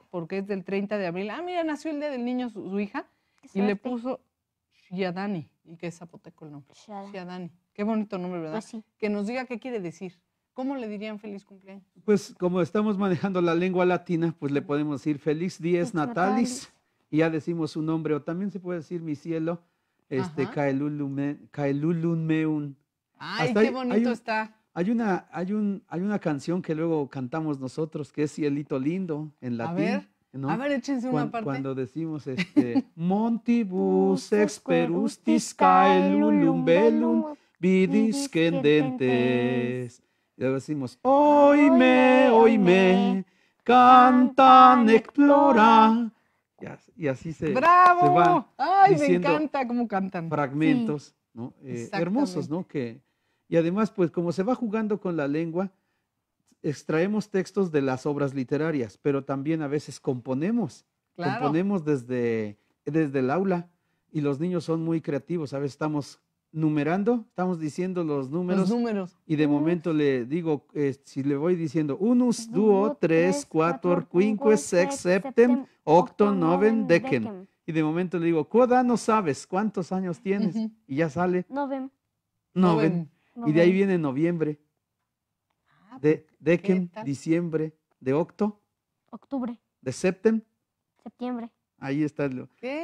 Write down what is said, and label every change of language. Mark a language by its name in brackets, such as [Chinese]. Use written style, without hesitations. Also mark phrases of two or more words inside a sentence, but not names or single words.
[Spanish] Porque es del 30 de abril. Ah, mira, nació el día del niño su hija y le puso Shiadani, y que es zapoteco el nombre. Shiadani. Qué bonito nombre, ¿verdad? Pues sí. Que nos diga qué quiere decir. ¿Cómo le dirían feliz cumpleaños? Pues como estamos manejando la lengua latina, pues le podemos decir feliz [Latin] dies natalis [Spanish] y ya decimos su nombre, o también se puede decir mi cielo, Ajá. [Latin] caelulun meun. [Spanish] Ay, Hasta qué hay bonito un- está. Hay una canción que luego cantamos nosotros que es Cielito Lindo en latín. ¿no? A ver, échense una parte. Cuando decimos [Latin] Montibus experustis caelulum velum vidis cendentes. [Spanish] Y luego decimos [Latin] oime, oime, cantan explora. [Spanish] Y así se ¡Bravo! va Ay, me diciendo encanta cómo cantan. fragmentos, ¿no? Hermosos, ¿no? Y además, pues como se va jugando con la lengua, extraemos textos de las obras literarias, pero también a veces componemos. Claro. Componemos desde el aula y los niños son muy creativos. A veces estamos numerando, estamos diciendo los números. Y de momento le digo, si le voy diciendo [Latin] unus, duo, tres, cuatro, quinque, sex, septem, octo, noven, decem. [Spanish] Y de momento le digo, ¿cuándo no sabes cuántos años tienes? Y ya sale noven. Y de ahí viene noviembre, de decem, diciembre, de octo, octubre, de septem, septiembre. Ahí está. ¿Qué